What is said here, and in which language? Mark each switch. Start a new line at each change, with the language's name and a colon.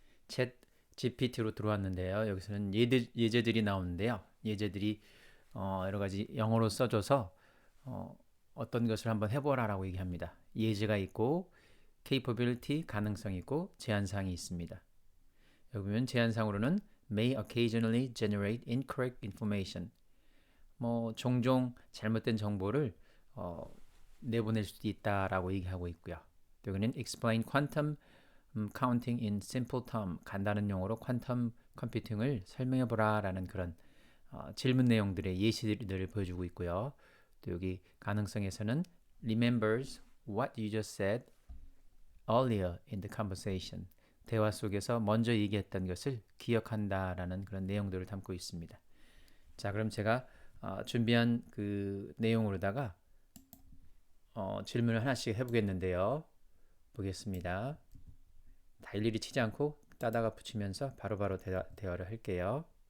Korean: 챗 GPT로 들어왔는데요. 여기서는 예제들이 나오는데요. 예제들이 여러 가지 영어로 써줘서 어떤 것을 한번 해보라라고 얘기합니다. 예제가 있고 capability 가능성이 있고 제한사항이 있습니다. 여기 보면 제한사항으로는
English: may occasionally generate incorrect information.
Korean: 종종 잘못된 정보를 어, 내보낼 수도 있다라고 얘기하고 있고요. 또 여기는
English: explain quantum counting in simple term,
Korean: 간단한 용어로 퀀텀 컴퓨팅을 설명해 보라라는 그런 질문 내용들의 예시들을 보여주고 있고요. 또 여기 가능성에서는
English: remembers what you just said earlier in the conversation.
Korean: 대화 속에서 먼저 얘기했던 것을 기억한다라는 그런 내용들을 담고 있습니다. 자, 그럼 제가 준비한 그 내용으로다가 질문을 하나씩 해보겠는데요. 보겠습니다. 다 일일이 치지 않고 따다가 붙이면서 바로바로 대화를 할게요.